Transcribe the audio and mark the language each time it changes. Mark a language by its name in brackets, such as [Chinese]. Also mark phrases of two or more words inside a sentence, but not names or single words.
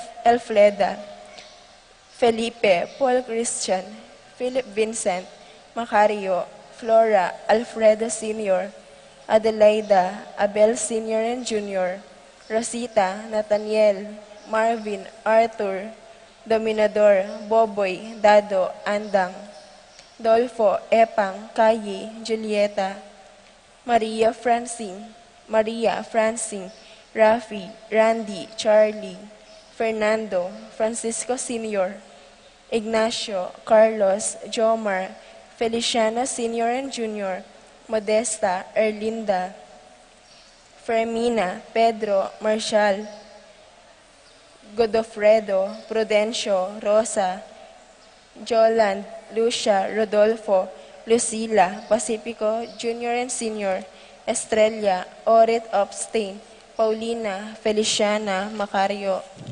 [English] Elfleda, Felipe, Paul Christian, Philip Vincent, Macario, Flora, Alfredo Sr., Adelaida, Abel Sr. and Jr., Rosita, Nathaniel, Marvin, Arthur, Dominador, Boboy, Dado, Andang, Dolfo, Epang, Kayi, Julieta, Maria Francine, Rafi, Randy, Charlie, Fernando, Francisco Sr., Ignacio, Carlos, Jomar, Feliciano Sr. and Jr., Modesta, Erlinda, Fermina, Pedro, Marshall, Godofredo, Prudencio, Rosa, Joland, Lucia, Rodolfo, Lucila, Pacifico, Junior and Senior, Estrella, Orit Opstein, Paulina, Feliciana, Macario,